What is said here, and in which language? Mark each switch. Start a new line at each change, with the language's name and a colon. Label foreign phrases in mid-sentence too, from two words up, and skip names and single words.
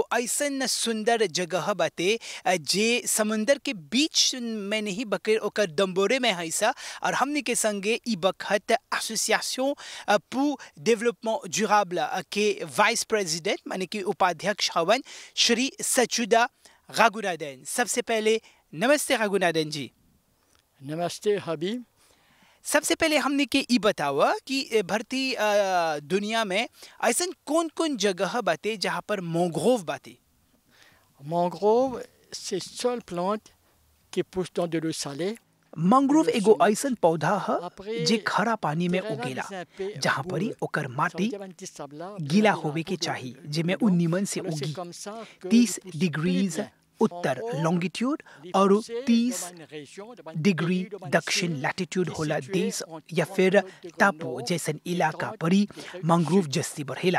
Bhojpuri: ऐसन सुंदर जगह बाटे जे समुंदर के बीच में नहीं बकर ओकर दम्बोरे में है और हमनी के संगे ई वक्त एसोसिएशन pour développement durable के
English: vice president
Bhojpuri: माने कि उपाध्यक्ष हवन श्री सचुदा रघुनाथन। सबसे पहले नमस्ते रघुनाथन जी। नमस्ते हबीब। सबसे पहले हमने के ई बतावा कि भरती दुनिया में ऐसन कौन कौन जगह बाटे जहाँ पर मैंग्रोव बाटे।
French: मैंग्रोव c'est seule plante qui pousse dans de l'eau salée।
Bhojpuri: मैंग्रोव एगो ऐसन पौधा है जे खरा पानी में उगेला जहाँ पर ही ओकर माटी गीला होवे के चाहिए जेमे उ निमन से उगी 30 डिग्रीज उत्तर लॉन्गिट्यूड और 30 डिग्री दक्षिण लैटिट्यूड होला देश या फिर टापू जैसन इलाका पर ही मैंग्रोव जस्ती बढ़ेला।